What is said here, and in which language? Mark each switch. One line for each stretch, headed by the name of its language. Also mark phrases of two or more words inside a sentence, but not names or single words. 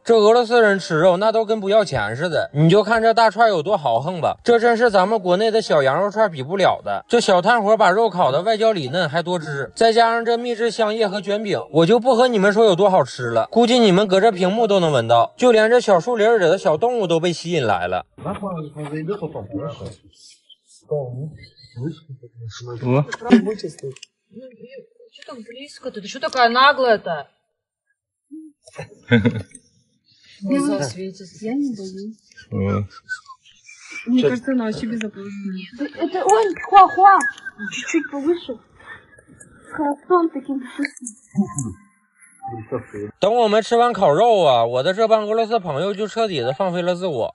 Chinese: 这俄罗斯人吃肉那都跟不要钱似的，你就看这大串有多豪横吧，这真是咱们国内的小羊肉串比不了的。这小炭火把肉烤的外焦里嫩还多汁，再加上这秘制香叶和卷饼，我就不和你们说有多好吃了，估计你们隔着屏幕都能闻到，就连这小树林里的小动物都被吸引来了。
Russian: Что так близко-то? Ты что такая наглая-то? Глаза светятся. Я не боюсь. Мне кажется, она вообще безопасна. Это он, хуа-хуа. Чуть-чуть повыше. Хвостом таким пушистым.
Chinese: 等我们吃完烤肉啊，我的这帮俄罗斯朋友就彻底的放飞了自我。